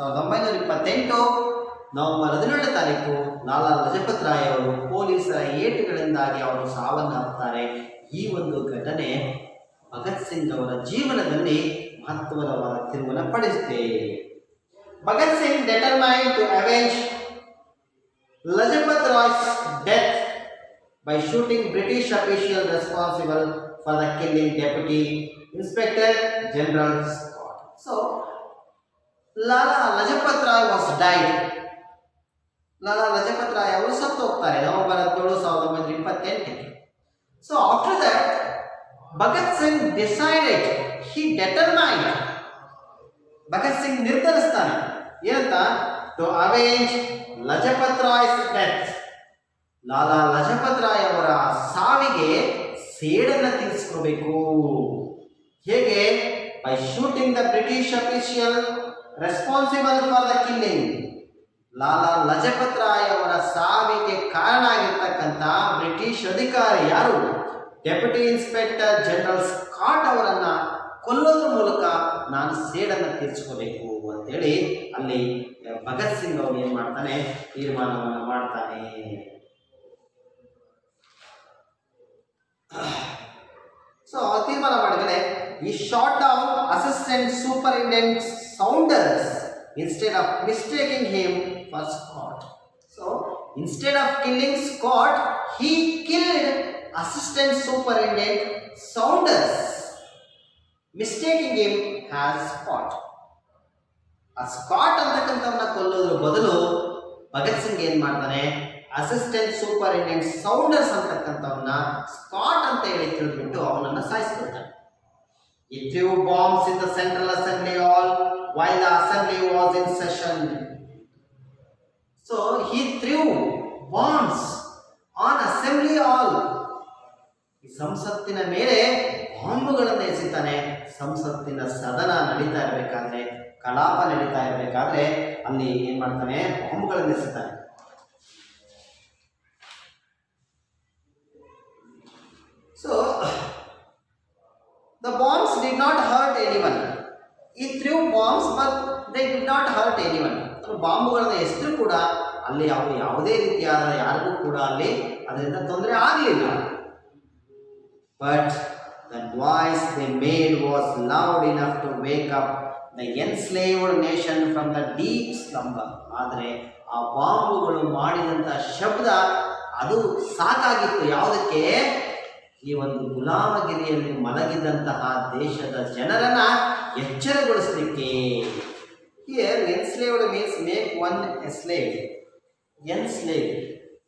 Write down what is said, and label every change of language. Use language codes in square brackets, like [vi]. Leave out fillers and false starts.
[kn] 1928 November 17 ತಾರೀಕು ಲಾಲಾ ಲಜಪತ್ ರಾಯ್ ಅವರು ಪೊಲೀಸರ ಏಟುಗಳಿಂದಾಗಿ ಅವರು ಸಾವನ್ನಪ್ತಾರೆ. ಈ ಒಂದು ಘಟನೆ ಭಗತ್ ಸಿಂಗ್ ಅವರ ಜೀವನದಲ್ಲಿ ಮಹತ್ವದ ತಿರುವನ್ನ ಪಡೆಯುತ್ತೆ. [en] Bhagat Singh determined to avenge Lajpat Rai's death by shooting British official responsible for the killing Deputy Inspector General Scott. So Lala Lajpat Rai was died. [kn] Lala Lajpat Rai ಅವರು ಸತ್ತು ಹೋಗ್ತಾರೆ November 17, 1928. [en] So after that Bhagat Singh decided, he determined, Bhagat Singh [kn] ನಿರ್ಧರಿಸ್ತಾನೆ ಏನಂತ, [en] to avenge Lajpat Rai's death. [kn] Lala Lajpat Roy ಅವರ ಸಾವಿಗೆ ಸೇಡನ್ನು ತೀರಿಸ್ಕೋಬೇಕು. ಹೇಗೆ? [en] by shooting the British official responsible for the killing. [kn] Lala Lajpat Roy ಅವರ ಸಾವಿಗೆ ಕಾರಣ ಆಗಿರ್ತಕ್ಕಂಥ ಬ್ರಿಟಿಷ್ ಅಧಿಕಾರಿ ಯಾರು? ಡೆಪ್ಯೂಟಿ ಇನ್ಸ್ಪೆಕ್ಟರ್ ಜನರಲ್ ಸ್ಕಾಟ್ ಅವರನ್ನ ಕೊಲ್ಲೋದ್ರ ಮೂಲಕ ನಾನು ಸೇಡನ್ನು ತೀರಿಸ್ಕೋಬೇಕು ಅಂತೇಳಿ ಅಲ್ಲಿ ಭಗತ್ ಸಿಂಗ್ ಅವರು ಏನ್ ಮಾಡ್ತಾನೆ, ತೀರ್ಮಾನವನ್ನು ಮಾಡ್ತಾನೆ. ಸೊ ತೀರ್ಮಾನ ಮಾಡಿದರೆ ಈ [en] Shot down assistant superintendent Saunders instead of mistaking him for Scott. So instead of killing Scott, he killed assistant superintendent Saunders, mistaking him as Scott. [kn] ಆ ಸ್ಕಾಟ್ ಅಂತಕ್ಕಂಥವನ್ನ ಕೊಲ್ಲೋದ್ರ ಬದಲು ಭಗತ್ ಸಿಂಗ್ ಏನ್ ಮಾಡ್ತಾನೆ, ಅಸಿಸ್ಟೆಂಟ್ ಸೂಪರಿಂಟೆಂಡೆಂಟ್ ಸೌಂಡರ್ಸ್ ಅಂತಕ್ಕಂಥವನ್ನ ಸ್ಕಾಟ್ ಅಂತ ಹೇಳಿ ತಿಳಿದ್ಬಿಟ್ಟು ಅವನನ್ನ ಸಾಯಿಸ್ಬಿಡ್ತಾನೆ. [en] He threw bombs in the Central Assembly Hall while the assembly was in session. So he threw bombs on assembly hall. [kn] ಈ ಸಂಸತ್ತಿನ ಮೇಲೆ ಬಾಂಬುಗಳನ್ನು ಎಸೆತಾನೆ. ಸಂಸತ್ತಿನ ಸದನ ನಡೀತಾ ಇರಬೇಕಾದ್ರೆ, ಕಲಾಪ ನಡೀತಾ ಇರಬೇಕಾದ್ರೆ ಅಲ್ಲಿ ಏನ್ ಮಾಡ್ತಾನೆ, ಬಾಂಬುಗಳನ್ನು ಎಸೆತಾನೆ. [en] So the bombs did not hurt anyone. He threw bombs but they did not hurt anyone. [kn] ಬಾಂಬುಗಳನ್ನ ಎಸೆದ್ರು ಕೂಡ ಅಲ್ಲಿ ಯಾವುದೇ ರೀತಿಯಾದ ಯಾರಿಗೂ ಕೂಡ ಅಲ್ಲಿ ಅದರಿಂದ ತೊಂದರೆ ಆಗಲಿಲ್ಲ. [en] But the noise they made was loud enough to wake up the enslaved nation from the deep slumber. [kn] ಆದರೆ ಆ ಬಾಂಬುಗಳು ಮಾಡಿದಂಥ ಶಬ್ದ ಅದು ಸಾಕಾಗಿತ್ತು ಯಾವುದಕ್ಕೆ, ಈ ಒಂದು ಗುಲಾಮಗಿರಿಯಲ್ಲಿ ಮಲಗಿದಂತಹ ದೇಶದ ಜನರನ್ನ ಎಚ್ಚರಗೊಳಿಸಲಿಕ್ಕೆ. [en] Here enslaved means make one a slave. Enslave.